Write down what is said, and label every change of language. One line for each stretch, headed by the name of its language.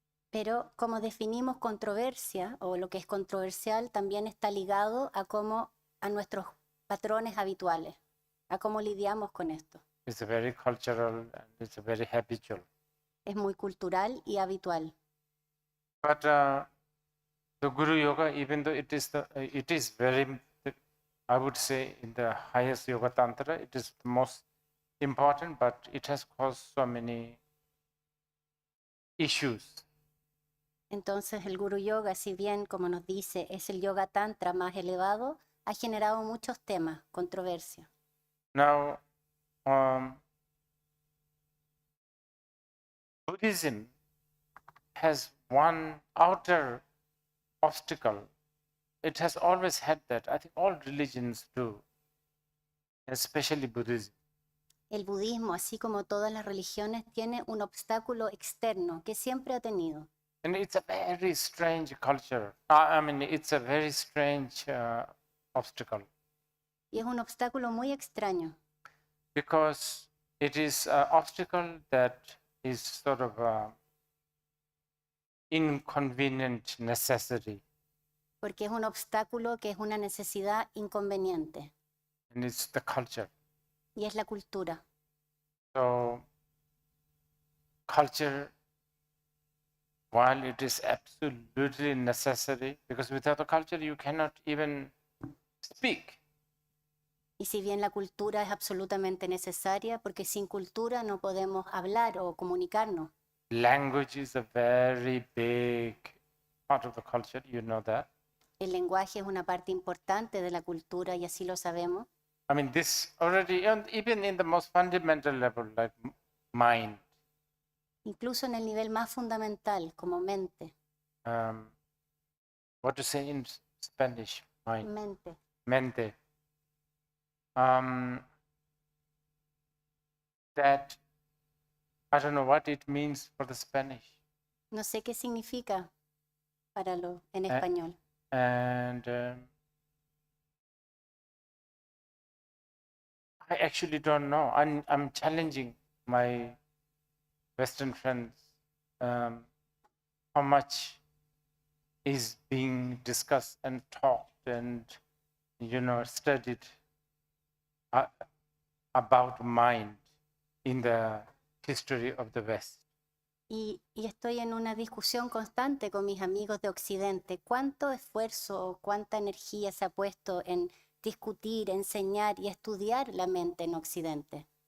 Spanish: Pero como definimos controversia o lo que es controversial también está ligado a nuestros patrones habituales, a cómo lidiamos con esto.
English: It's very cultural and it's very habitual.
Spanish: Es muy cultural y habitual.
English: But the Guru Yoga, even though it is very, I would say, in the highest Yoga Tantra, it is the most important, but it has caused so many issues.
Spanish: Entonces el Guru Yoga, si bien, como nos dice, es el Yoga Tantra más elevado, ha generado muchos temas, controversia.
English: Now, Buddhism has one outer obstacle. It has always had that. I think all religions do, especially Buddhism.
Spanish: El budismo, así como todas las religiones, tiene un obstáculo externo que siempre ha tenido.
English: And it's a very strange culture. It's a very strange obstacle.
Spanish: Y es un obstáculo muy extraño.
English: Because it is an obstacle that is sort of inconvenient necessity.
Spanish: Porque es un obstáculo que es una necesidad inconveniente.
English: And it's the culture.
Spanish: Y es la cultura.
English: So, culture, while it is absolutely necessary, because without the culture you cannot even speak.
Spanish: Y si bien la cultura es absolutamente necesaria, porque sin cultura no podemos hablar o comunicarnos.
English: Language is a very big part of the culture, you know that.
Spanish: El lenguaje es una parte importante de la cultura y así lo sabemos.
English: This already, even in the most fundamental level, like mind.
Spanish: Incluso en el nivel más fundamental, como mente.
English: What to say in Spanish? Mind.
Spanish: Mente. Mente.
English: that I don't know what it means for the Spanish.
Spanish: No sé qué significa para lo en Eh, español.
English: And I actually don't know. I'm challenging my Western friends how much is being discussed and talked and studied about mind in the history of the West.
Spanish: Y estoy en una discusión constante con mis amigos de Occidente. ¿Cuánto esfuerzo o cuánta energía se ha puesto en discutir, enseñar y estudiar la mente en Occidente?